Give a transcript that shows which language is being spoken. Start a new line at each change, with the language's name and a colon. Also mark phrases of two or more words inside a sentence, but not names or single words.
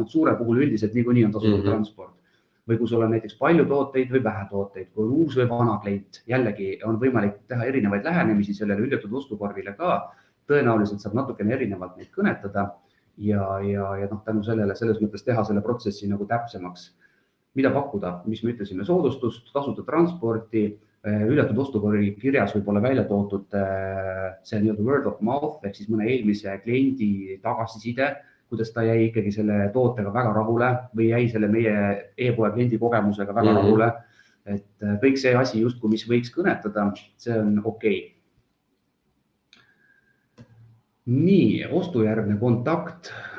Estonian: Suure puhul üldiselt niikuinii on tasuta transport. Või kui sul on näiteks palju tooteid või vähe tooteid, kui on uus või vana klient, jällegi on võimalik teha erinevaid lähenemisi sellele hüljatud ostukorvile ka. Tõenäoliselt saab natukene erinevalt neid kõnetada ja tänu sellele selles mõttes teha selle protsessi nagu täpsemaks. Mida pakkuda, mis me ütlesime, soodustust, tasuta transporti, hüljatud ostukorvi kirjas võib olla välja tootud see
English: word of mouth
Estonian: ehk siis mõne eelmise kliendi tagasiside, kuidas ta jäi ikkagi selle tootega väga rahule või jäi selle meie e-poe kliendi kogemusega väga rahule. Et kõik see asi justkui, mis võiks kõnetada, see on okei. Nii, ostujärgne kontakt.